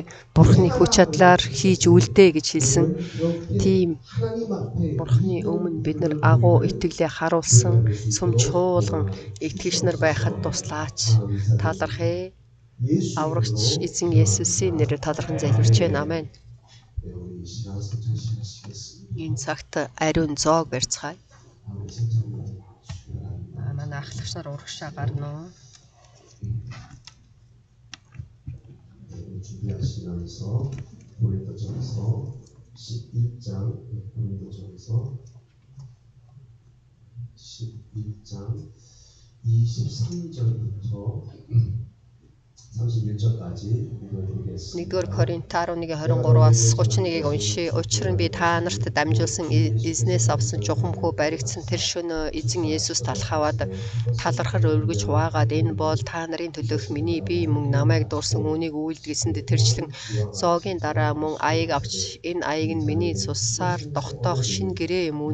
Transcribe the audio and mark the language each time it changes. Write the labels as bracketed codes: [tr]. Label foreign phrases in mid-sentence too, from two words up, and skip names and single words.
[mn] Бурхны хүч чадлаар хийж үлдээ гэж хэлсэн. Тийм Бурхны өмнө бид нар агуу итгэлээ харуулсан сүм чуулган итгэгч нар байхад туслаач. Талархъя. Аврагч эзэн Есүсийн нэрээр талархан залбирч байна. Амен. Энэ цагт ариун зоог барьцгаая. Манай ахлагч нар урагшаа гарна. [ko] 준비하시면서 고린도전서 11장 고린도전서 11장 23절부터 31절까지 읽어드리겠습니다. [mn] 1-р Коринт 11:23-аас 31-ийг уншия. Учир нь би та нарт дамжуулсан эзнээс авсан чухамхүү баригдсан тэр шөнөө эзэн Есүс талхаваад талархар өргөж хуваагаад энэ бол та нарын төлөөх миний бие мөн намайг дуурсан үүнийг үйлдгэсэнд тэрчлэн зоогийн дараа мөн аяг авч энэ аяг нь миний цусаар тогтоох шин гэрээ юм.